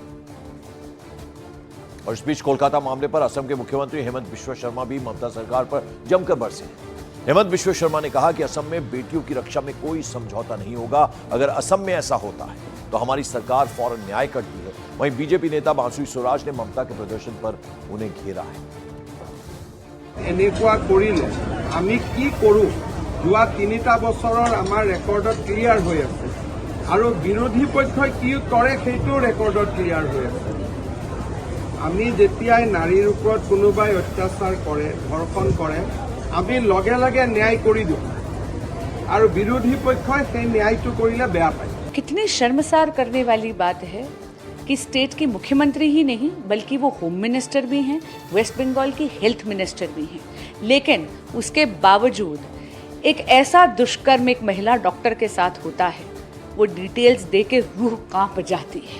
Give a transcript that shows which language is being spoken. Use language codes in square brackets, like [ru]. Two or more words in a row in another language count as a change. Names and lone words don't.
[hi] और इस बीच कोलकाता मामले पर असम के मुख्यमंत्री हेमंत बिश्वा शर्मा भी ममता सरकार पर जमकर बरसे। हेमंत बिश्वा शर्मा ने कहा कि असम में बेटियों की रक्षा में कोई समझौता नहीं होगा। अगर असम में ऐसा होता है तो हमारी सरकार फौरन न्याय करती है। वहीं बीजेपी नेता बांसुरी स्वराज ने ममता के प्रदर्शन पर उन्हें घेरा है। [as] এনেকুৱা কৰিলে আমি কি কৰোঁ? যোৱা 3টা বছৰৰ আমাৰ ৰেকৰ্ডত ক্লিয়াৰ হৈ আছে আৰু বিৰোধী পক্ষই কি কৰে সেইটো ৰেকৰ্ডত ক্লিয়াৰ হৈ আছে। আমি যেতিয়াই নাৰীৰ ওপৰত কোনোবাই অত্যাচাৰ কৰে, ধৰ্ষণ কৰে, আমি লগে লগে ন্যায় কৰি দিওঁ আৰু বিৰোধী পক্ষই সেই ন্যায়টো কৰিলে বেয়া পায়। [hi] कितनी शर्मसार करने वाली बात है कि स्टेट की मुख्यमंत्री ही नहीं बल्कि वो [en] home minister [hi] भी हैं, वेस्ट बंगाल की [en] health minister [hi] भी हैं, लेकिन उसके बावजूद एक ऐसा दुष्कर्म एक महिला डॉक्टर के साथ होता है, वो डिटेल्स दे के रूह कांप जाती है।